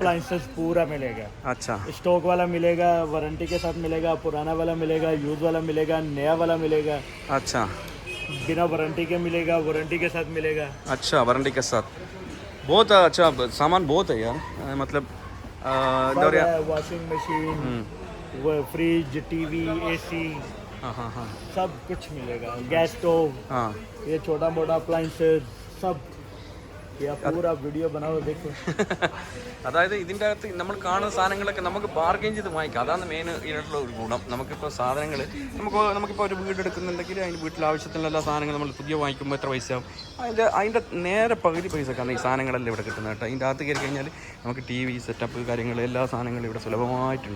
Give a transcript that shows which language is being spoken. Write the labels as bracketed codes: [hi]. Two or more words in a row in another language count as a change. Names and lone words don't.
[hi] अप्लायंसेस पूरा मिलेगा. अच्छा, स्टॉक वाला मिलेगा, वारंटी के साथ मिलेगा, पुराना वाला मिलेगा, यूज वाला मिलेगा, नया वाला मिलेगा. अच्छा, बिना वारंटी के मिलेगा, वारंटी के साथ मिलेगा. अच्छा, वारंटी के साथ. बहुत अच्छा सामान बहुत है यार. [ml] मतलब എന്താ പറയുക [en] washing machine, [hi] फ्रिज, टीवी, एसी, हाँ हाँ हाँ सब कुछ मिलेगा। गैस स्टोव, हाँ ये छोटा मोटा अप्लायंसेस सब, ये आप पूरा वीडियो बनाओ देखो। [ml] അതായത് ഇതിൻ്റെ അകത്ത് നമ്മൾ കാണുന്ന സാധനങ്ങളൊക്കെ നമുക്ക് ബാർഗെയിൻ ചെയ്ത് വാങ്ങിക്കാം. അതാണ് മെയിൻ ഇതിനായിട്ടുള്ള ഒരു ഗുണം. നമുക്കിപ്പോൾ സാധനങ്ങൾ നമുക്കിപ്പോൾ ഒരു വീട് എടുക്കുന്നുണ്ടെങ്കിൽ അതിന് വീട്ടിൽ ആവശ്യത്തിനുള്ള എല്ലാ സാധനങ്ങളും നമ്മൾ പുതിയ വാങ്ങിക്കുമ്പോൾ എത്ര പൈസയാവും, അതിൻ്റെ നേരെ പകുതി പൈസക്കാണ് ഈ സാധനങ്ങളെല്ലാം ഇവിടെ കിട്ടുന്നത് കേട്ടോ. ഇതിൻ്റെ അകത്ത് കയറി കഴിഞ്ഞാൽ നമുക്ക് ടി വി സെറ്റപ്പ് കാര്യങ്ങൾ എല്ലാ സാധനങ്ങളും ഇവിടെ സുലഭമായിട്ടുണ്ട്.